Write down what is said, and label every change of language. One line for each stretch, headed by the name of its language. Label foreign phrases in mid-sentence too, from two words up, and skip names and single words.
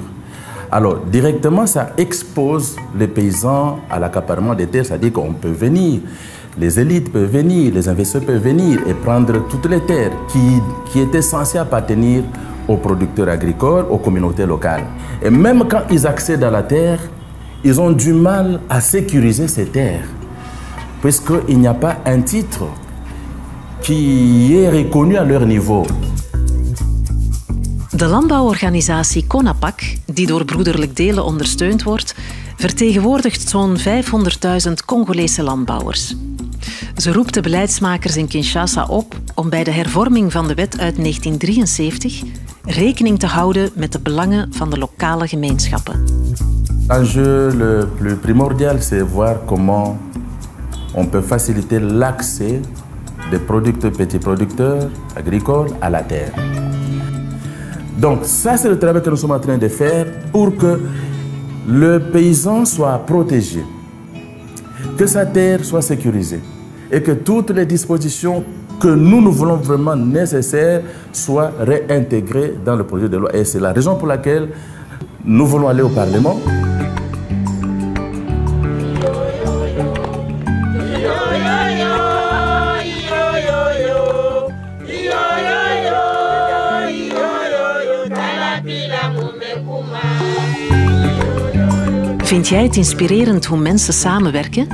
French: Alors, directement, ça expose les paysans à l'accaparement des terres, c'est-à-dire qu'on peut venir, les élites peuvent venir, les investisseurs peuvent venir et prendre toutes les terres qui étaient censées appartenir aux producteurs agricoles, aux communautés locales. Et même quand ils accèdent à la terre, ils ont du mal à sécuriser ces terres, puisqu'il n'y a pas un titre qui est reconnu à leur niveau.
Dutch: De landbouworganisatie CONAPAC, die door Broederlijk Delen ondersteund wordt, vertegenwoordigt zo'n 500.000 Congolese landbouwers. Ze roept de beleidsmakers in Kinshasa op om bij de hervorming van de wet uit 1973 rekening te houden met de belangen van de lokale gemeenschappen.
French: L'enjeu le plus primordial, c'est voir comment on peut faciliter l'accès des petits producteurs agricoles à la terre. Donc ça, c'est le travail que nous sommes en train de faire pour que le paysan soit protégé, que sa terre soit sécurisée et que toutes les dispositions que nous voulons vraiment nécessaires soient réintégrées dans le projet de loi. Et c'est la raison pour laquelle nous voulons aller au Parlement.
Dutch: Vind jij het inspirerend hoe mensen samenwerken?